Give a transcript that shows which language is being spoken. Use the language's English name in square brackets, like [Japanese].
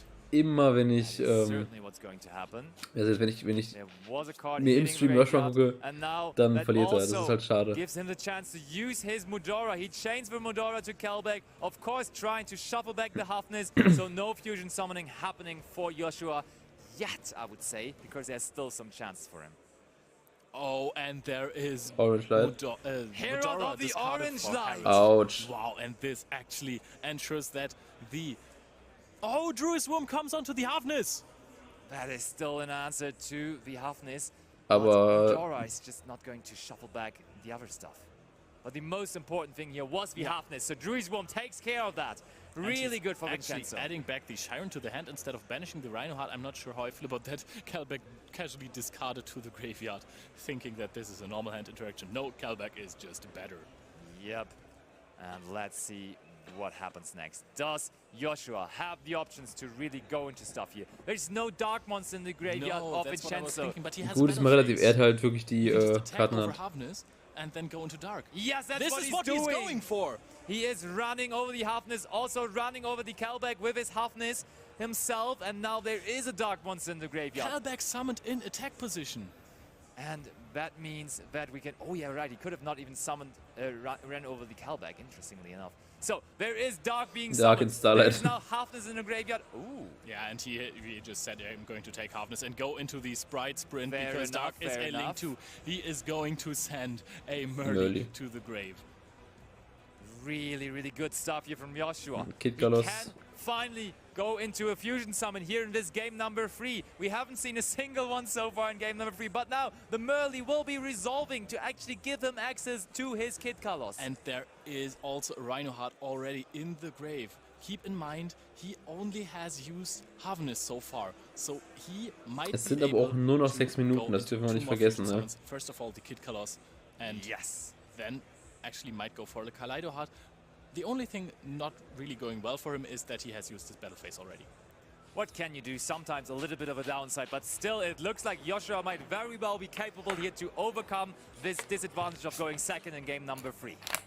[German] Immer wenn ich wenn ich mir im Stream Joshua gucke, dann verliert er. Das ist halt schade. [English] Gives him the chance to use his Modora. He chains the Modora to Callback, of course trying to shuffle back the Hafnis, so no fusion summoning happening for Joshua yet, I would say, because there's still some chance for him. Oh, and there is Orange Light. Herald of the Orange Light. Ouch. Wow, and this actually ensures that the Druid's Worm comes onto the Hafnis. That is still an answer to the Hafnis. [German] Aber [English] Modora is just not going to shuffle back the other stuff. But the most important thing here was the Hafnis, so Druid's Worm takes care of that. Really good for Vincenzo. Adding back the Shiren to the hand instead of banishing the Reinhardt. I'm not sure how I feel about that. Callback casually discarded to the graveyard, thinking that this is a normal hand interaction. No, Callback is just better. Yep. And let's see what happens next. Does Joshua have the options to really go into stuff here? There's no Dark Monster in the graveyard of Vincenzo. [German] Gut ist mal relativ, er hat halt wirklich die Karten an. [English] And then go into dark. Yes, that's what he's going for. He is running over the Hafnis, also running over the Callback with his Hafnis himself, and now there is a Dark Monster in the graveyard. Callback summoned in attack position. And that means that we can... Oh yeah, right, he could have not even summoned, ran over the Callback, interestingly enough. So, there is Dark being summoned. In Starlight. There is now Hafnis in the graveyard. Ooh. Yeah, and he just said, I'm going to take Hafnis and go into the Sprite Sprint because Dark is a link too. He is going to send a Merly to the grave. Really, really good stuff here from Joshua. Kid he can finally go into a fusion summon here in this game number 3. We haven't seen a single one so far in game number 3, but now the Merly will be resolving to actually give him access to his Kid Kalos. And there is also a Reinhardt already in the grave. Keep in mind, he only has used Hafnis so far, so he might [German] Es sind aber auch nur noch 6 Minuten, das dürfen wir nicht vergessen. Ne? [English] First of all, the Kid Kalos, and then actually might go for the Kaleido Heart. The only thing not really going well for him is that he has used his battle phase already. What can you do? Sometimes a little bit of a downside, but still it looks like Joshua might very well be capable here to overcome this disadvantage of going second in game number 3.